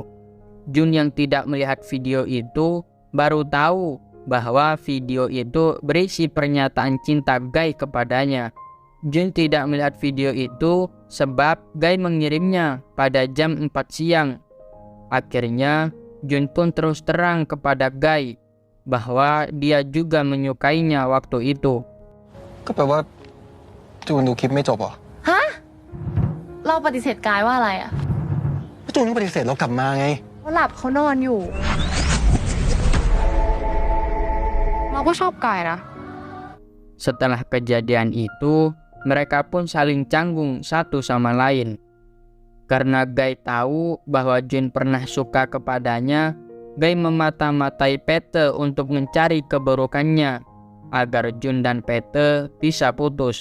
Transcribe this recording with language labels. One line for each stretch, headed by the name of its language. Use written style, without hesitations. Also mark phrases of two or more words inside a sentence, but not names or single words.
Indonesian: Jun yang tidak melihat video itu baru tahu bahwa video itu berisi pernyataan cinta Guy kepadanya. Jun tidak melihat video itu sebab Guy mengirimnya pada jam 4 siang. Akhirnya Jun pun terus terang kepada Guy bahwa dia juga menyukainya waktu itu.
Thai: ก็แปลว่าจูนดูคลิปไม่จบเหรอ ฮะ เราปฏิเสธกายว่าอะไรอะ จูนต้องปฏิเสธเรากลับมาไง เขาหลับเขานอนอยู่ เราก็ชอบกายนะ
Indonesian: Setelah kejadian itu, mereka pun saling canggung satu sama lain. Karena Guy tahu bahwa Jun pernah suka kepadanya, Guy memata-matai Pete untuk mencari keburukannya agar Jun dan Pete bisa putus.